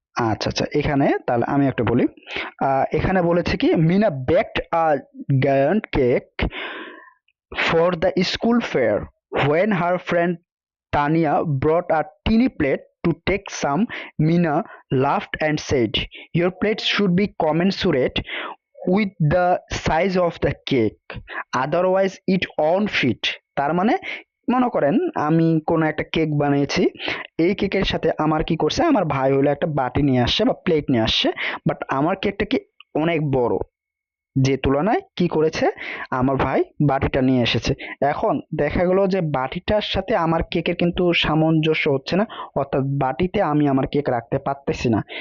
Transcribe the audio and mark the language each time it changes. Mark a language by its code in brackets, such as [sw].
[bn] আচ্ছা আচ্ছা, এখানে তাহলে আমি একটা বলি। এখানে বলেছে কি, Mina [en] Baked a giant cake for the school fair. When her friend Tanya brought a teeny plate to take some, Mina laughed and said, your plate should be commensurate with the size of the cake, otherwise it won't fit. [bn] তার মানে মনে করেন আমি কোনো একটা cake বানিয়েছি, এই কেকের সাথে আমার কি করছে, আমার ভাই হলো একটা বাটি নিয়ে আসছে বা প্লেট নিয়ে আসছে, বাট আমার কেকটা কি অনেক বড়, যে তুলনায় কি করেছে আমার ভাই বাটিটা নিয়ে এসেছে। এখন দেখা গেল যে বাটিটার সাথে আমার কেকের কিন্তু সামঞ্জস্য হচ্ছে না, অর্থাৎ বাটিতে আমি আমার কেক রাখতে পারতেছি না।